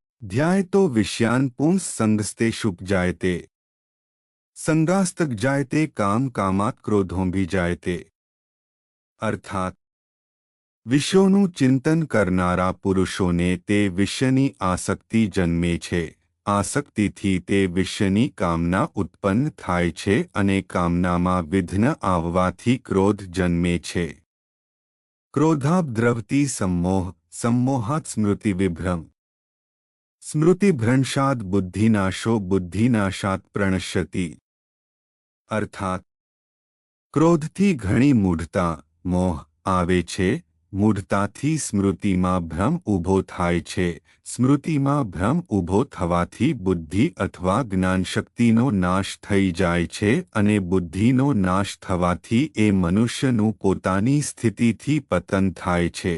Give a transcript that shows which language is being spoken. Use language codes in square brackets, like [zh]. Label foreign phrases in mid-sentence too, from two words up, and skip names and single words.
[sa] ध्यायतो विषयान् पुंस्संगस्तेषुपजायते संगास्तक जायते काम कामात् क्रोधोऽभिजायते। [gu] अर्थात વિષયોનું ચિંતન કરનારા પુરુષોને તે વિષયની આસક્તિ જન્મે છે. આસક્તિથી તે વિષયની કામના ઉત્પન્ન થાય છે અને કામનામાં વિઘ્ન આવવાથી ક્રોધ જન્મે છે. [sa] ક્રોધાબ્દ્રવતી सम्मोह सम्मोहात् स्मृतिविभ्रम स्मृतिभ्रंशात् बुद्धिनाशो बुद्धिनाशात् प्रणश्यति। [gu] अर्थात क्रोधથી ઘણી મૂઢતા મોહ આવે છે. મૂઢતાથી સ્મૃતિમાં ભ્રમ ઊભો થાય છે. સ્મૃતિમાં ભ્રમ ઊભો થવાથી બુદ્ધિ અથવા જ્ઞાનશક્તિનો નાશ થઈ જાય છે અને બુદ્ધિનો નાશ થવાથી એ મનુષ્યનું પોતાની સ્થિતિથી પતન થાય છે.